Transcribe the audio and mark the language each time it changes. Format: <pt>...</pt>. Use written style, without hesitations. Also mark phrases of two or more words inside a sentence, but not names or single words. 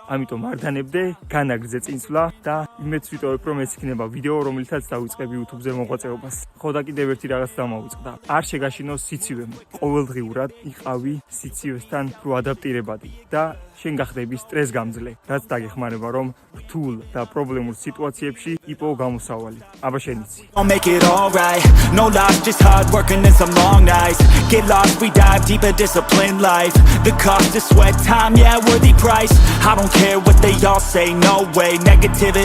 <ka>ამიტომ არ დანებდე, განაგრძე წინსვლა და იმედს ვიტოვებ, რომ ეს იქნება ვიდეო, რომელიცაც დავიწყებ YouTube-ზე მოღვაწეობას. ხო და კიდევ ერთი რაღაც დამოვიწყდა. არ შეგაშინო სიცივემ. ყოველდღიურად იყავი სიცივესთან რო ადაპტირებადი და შენ გახდები სტრესგამძლე, რაც დაგეხმარება რომ რთულ და პრობლემურ სიტუაციებში იპოვო გამოსავალი. აბა შენიცი.</ka> <en>I'll make it all right. No lies, just hard working and some long nights. Get lost, we dive deep, a disciplined life. The cost of sweat, time, yeah, worthy price. I don't care what they all say, no way, negativity.</en>